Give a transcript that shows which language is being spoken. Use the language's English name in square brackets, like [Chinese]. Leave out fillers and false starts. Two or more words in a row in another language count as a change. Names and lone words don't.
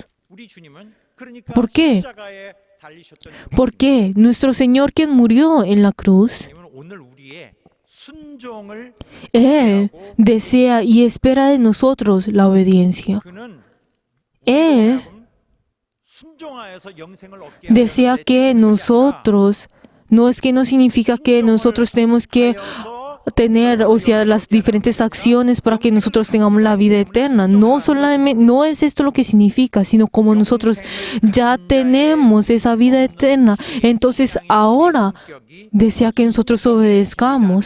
[Korean] 우리 주님은 그러니까 [Spanish] ¿Por qué? [Korean] 십자가에 달리셨던 [Spanish] ¿Por qué? Nuestro Señor quien murió en la cruz, [Korean] 주님은 오늘 우리의 순종을 [Spanish] Él desea y espera de nosotros la obediencia. [Korean] 그는 [Spanish] Él [Korean] 순종하여서 영생을 얻게 [Spanish] desea que nosotros, no es que no significa que nosotros tenemos que tener, o sea, las diferentes acciones para que nosotros tengamos la vida eterna. No solamente, no es esto lo que significa, sino como nosotros ya tenemos esa vida eterna, entonces ahora desea que nosotros obedezcamos.